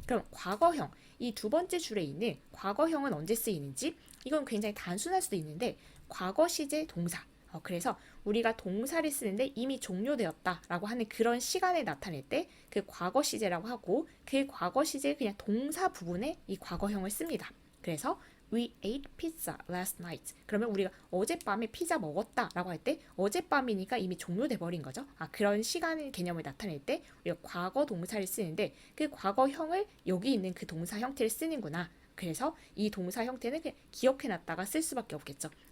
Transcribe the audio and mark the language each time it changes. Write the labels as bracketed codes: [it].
[ko] 그럼 과거형 이 두 번째 줄에 있는 과거형은 언제 쓰이는지 이건 굉장히 단순할 수도 있는데 과거 시제 동사 그래서 우리가 동사를 쓰는데 이미 종료되었다라고 하는 그런 시간을 나타낼 때 그 과거 시제라고 하고 그 과거 시제 그냥 동사 부분에 이 과거형을 씁니다. [en] 그래서 We ate pizza last night. [ko] 그러면 우리가 어젯밤에 피자 먹었다라고 할 때 어젯밤이니까 이미 종료돼 버린 거죠. 그런 시간 개념을 나타낼 때 우리가 과거 동사를 쓰는데 그 과거형을 여기 있는 그 동사 형태를 쓰는구나. 그래서 이 동사 형태는 그냥 기억해놨다가 쓸 수밖에 없겠죠.